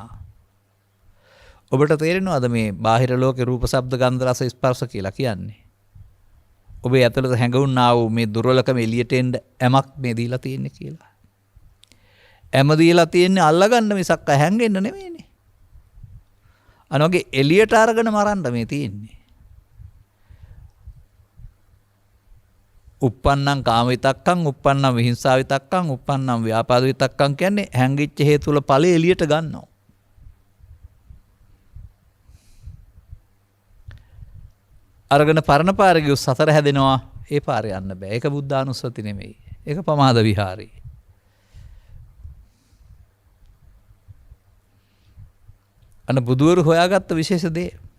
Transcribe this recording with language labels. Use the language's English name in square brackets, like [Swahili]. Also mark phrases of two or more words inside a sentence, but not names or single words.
[Sinhala] ඔබට තේරෙනවද මේ බාහිර ලෝකේ රූප, ශබ්ද, ගන්ධ, රස, ස්පර්ශ කියලා කියන්නේ? ඔබේ ඇතුළත හැඟුණා වූ මේ දුර්වලකම එළියට එන්න ඇමක් මේ දීලා තියෙන්නේ කියලා. ඇම දීලා තියෙන්නේ අල්ලගන්න මිසක් හැංගෙන්න නෙමෙයිනේ. අනෝගේ එළියට අරගෙන මරන්න මේ තියෙන්නේ. [Pali] uppannam කාම විතක්කං, uppannam විහිංසා විතක්කං, uppannam ව්‍යාපාද විතක්කං [Sinhala] කියන්නේ හැංගිච්ච හේතු වල ඵලෙ එළියට ගන්නවා. අරගෙන පරණ පාරේ ගියොත් සතර හැදෙනවා. ඒ පාරේ යන්න බෑ. ඒක බුද්ධානුස්සති නෙමෙයි. ඒක පමාද විහාරේ. අන්න බුදුවරු හොයාගත්ත විශේෂ දේ.